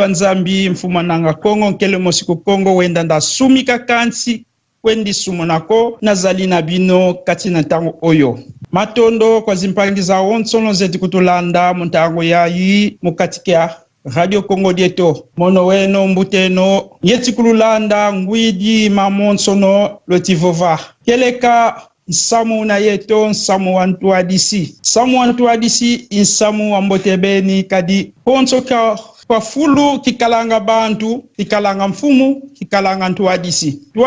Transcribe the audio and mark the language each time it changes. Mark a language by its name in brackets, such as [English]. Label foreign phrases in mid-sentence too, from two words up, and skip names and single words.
[Kongo] nzambi mfuma nanga Kongo nkele mosiku Kongo wenda nda sumika kansi kwendi sumonako [Lingala] nazali na bino kati na tango oyo [Kongo] matondo kwa zimpangi za onsono zeti kutulanda muntango yayi mukatikia Radio Congo Dieto mono weno mbuteno yeti kululanda ngwidi mamonsono lotivova keleka nsamu na yeto nsamu wantu adisi nsamu wantu adisi insamu wambotebeni kadi ponso kwa fulu kikalanga bantu kikalanga mfumu kikalanga ntuadisi